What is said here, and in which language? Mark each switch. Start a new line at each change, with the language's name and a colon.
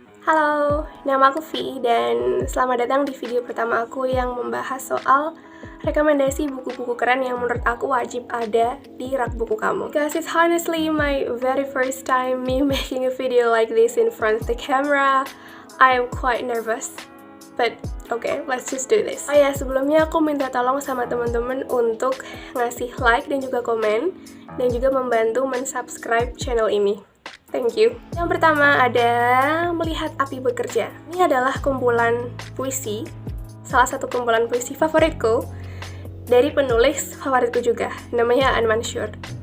Indonesian: Halo, nama aku Vi dan selamat datang di video pertama aku yang membahas soal rekomendasi buku-buku keren yang menurut aku wajib ada di rak buku kamu.
English: Because it's honestly my very first time me making a video like this in front of the camera. I am quite nervous, but okay, let's just do this.
Indonesian: Oh ya, sebelumnya aku minta tolong sama teman-teman untuk ngasih like dan juga komen dan juga membantu mensubscribe channel ini.
English: Thank you.
Indonesian: Yang pertama ada Melihat Api Bekerja. Ini adalah kumpulan puisi, salah satu kumpulan puisi favoritku dari penulis favoritku juga, namanya Aan Mansur.